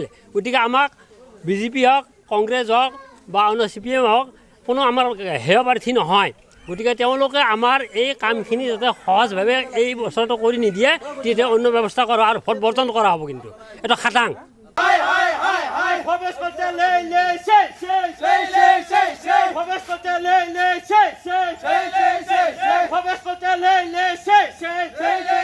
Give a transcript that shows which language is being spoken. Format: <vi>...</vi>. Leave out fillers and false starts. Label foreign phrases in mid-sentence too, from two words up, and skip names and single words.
<as>গতিকে আমাক BJP হওক, কংগ্ৰেছ হওক বা অন্য CPM হওক কোনো আমাৰ হেয় প্ৰাৰ্থী নহয়। গতিকে তেওঁলোকে আমাৰ এই কামখিনি যাতে সহজভাৱে এই বছৰটো কৰি নিদিয়ে তেতিয়া অন্য ব্যৱস্থা কৰা আৰু ভোট বৰ্জন কৰা হ'ব। কিন্তু এইটো খাটাং। ভৱেশ কলিতা le, le, se, se, se, se, se, se, Jueves Cote, le, se, se, se,</as>